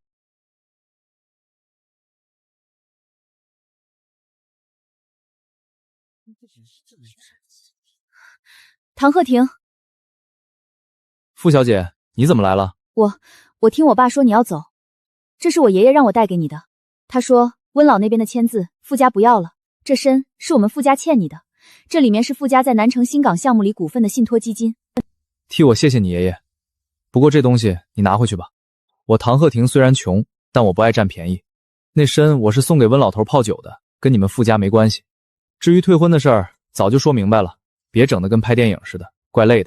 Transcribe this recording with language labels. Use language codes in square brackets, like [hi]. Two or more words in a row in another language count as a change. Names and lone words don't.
[zh] 唐鹤亭，傅小姐，你怎麼來了？我聽我爸說你要走，這是我爺爺讓我帶給你的。他說溫老那邊的簽字，傅家不要了，這身是我們傅家欠你的，這裡面是傅家在南城新港項目裡股份的信託基金。替我謝謝你爺爺，不過這東西你拿回去吧。我唐鶴亭雖然窮，但我不愛佔便宜。那身我是送給溫老頭泡酒的，跟你們傅家沒關係。至於退婚的事兒，早就說明白了，別整得跟拍電影似的，怪累的。